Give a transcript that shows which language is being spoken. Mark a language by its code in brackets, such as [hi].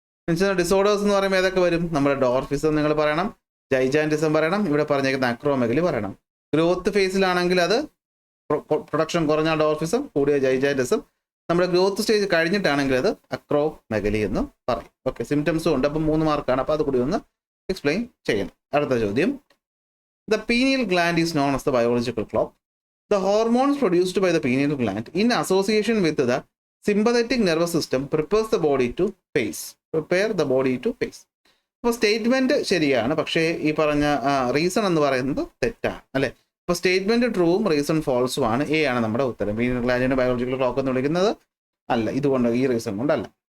[en] mention the disorders [ml] എന്ന് പറയുമ്പോൾ ഏതൊക്കെ വരും? നമ്മുടെ ഡോർഫിസം നിങ്ങൾ പറയണം, ജൈജാൻറ്റിസം പറയണം, ഇവിടെ പറഞ്ഞേക്കുന്ന അക്രോമെഗലി പറയണം. ഗ്രോത്ത് ഫേസിലാണെങ്കിൽ അത് പ്രൊഡക്ഷൻ കുറഞ്ഞ ഡോർഫിസം, കൂടിയ ജൈജാൻറ്റിസം. നമ്മുടെ ഗ്രോത്ത് സ്റ്റേജ് കഴിഞ്ഞിട്ടാണെങ്കിൽ അത് അക്രോമെഗലി എന്ന് പറയും. ഓക്കെ, സിംറ്റംസും ഉണ്ട്. അപ്പം 3 മാർക്കാണ്. അപ്പോൾ അത് കൂടി ഒന്ന് എക്സ്പ്ലെയിൻ ചെയ്യണം. അടുത്ത ചോദ്യം. [en] The pineal gland is known as the biological clock. The hormones produced by the pineal gland in association with the sympathetic nervous system prepare the body to face. [ml] അപ്പോൾ സ്റ്റേറ്റ്മെന്റ് ശരിയാണ്, പക്ഷേ ഈ പറഞ്ഞ റീസൺ എന്ന് പറയുന്നത് തെറ്റാണ് അല്ലേ. അപ്പോൾ സ്റ്റേറ്റ്മെന്റ് ട്രൂവും റീസൺ ഫോൾസും ആണ്. എ ആണ് നമ്മുടെ ഉത്തരം. പീനൽ ഗ്ലാൻഡിന്റെ ബയോളജിക്കൽ ക്ലോക്ക് എന്ന് വിളിക്കുന്നത് അല്ല, ഇതുകൊണ്ട് ഈ റീസൺ കൊണ്ടല്ല.